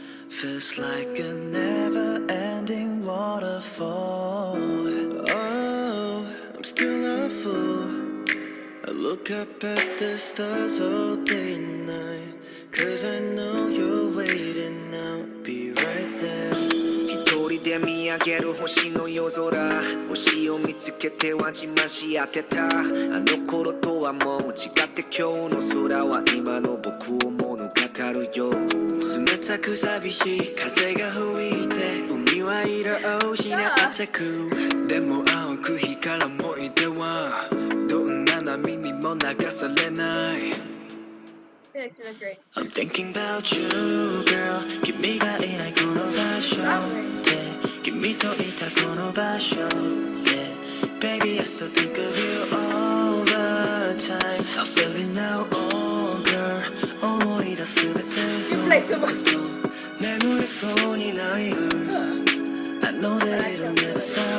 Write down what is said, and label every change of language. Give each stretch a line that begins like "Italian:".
English: Feels like a never-ending waterfall. Oh, I'm still a fool. I look up at the stars all day and night. 'Cause I know you're waiting, I'll be right there.
Japanese: 一人で見上げる星の夜空、星を見つけてはじまし当てた。あの頃とはもう違って今日の空は今の僕を物語るよ。冷たく寂しい風が吹いて海は色を失ってく。でも青く光る思い出はどんな波にも流されない。
English: I'm thinking about you, girl.
Japanese: 君がいないこの場所で君といたこの場所で
English: Baby, I still think of you all the time. I feel it now, oh girl.
Japanese: 思い出すべてのこと眠れそうにないよ
English: I know that it'll never stop.